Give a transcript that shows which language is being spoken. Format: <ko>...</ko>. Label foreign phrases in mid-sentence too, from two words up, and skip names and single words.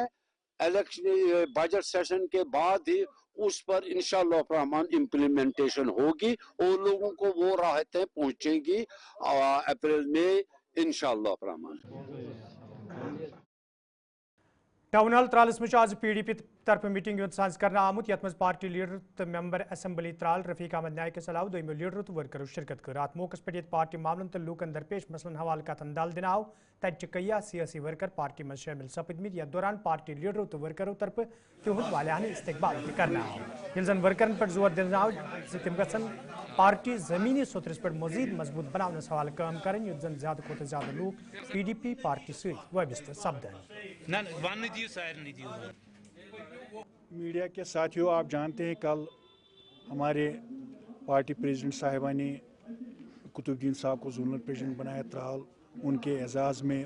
<hi>इलेक्शन</hi> <en>budget session</en> <hi>के बाद ही उस पर इंशाअल्लाह रहमान इम्प्लीमेंटेशन होगी और लोगों को वो राहतें पहुंचेगी अप्रैल में इंशाअल्लाह रहमान।</hi> <en>town hall</en> <ks>त्रालस में आज PDP तरफ मीटिंग साज कर आमुत, यथ पार्टी लीडर तो</ks> <en>member assembly</en> <ks>त्राल रफीक अहमद नायक के सलाह दोमो लीडरों तो वर्करों शिरकत कर। अत मौके पे पार्टी मामलन तो लूकन दरपेश मसलन हवाले कथन दल दिन आव। तत कया सियासी वर्कर पार्टी में शामिल सपदमित, यथ दौरान पार्टी लीडरों तो वर्करों तरफ तिहुद वालियाना इस्तकबाल करना आव। ये जन वर्करन पर जोर दिन आव तिम गसन पार्टी जमीनी सुतरस पर मजीद मजबूत बनाने हवाले काम करें, युत जन ज्यादा खुद ज्यादा लोग PDP पार्टी से वबस्त सपदन।</ks> <hi>मीडिया के साथियों, आप जानते हैं कल हमारे</hi> <en>party president</en> <hi>साहिबा ने कुतुबुद्दीन साहब को</hi> <en>zonal president</en> <hi>बनाया त्राल, उनके एजाज़ में।</hi>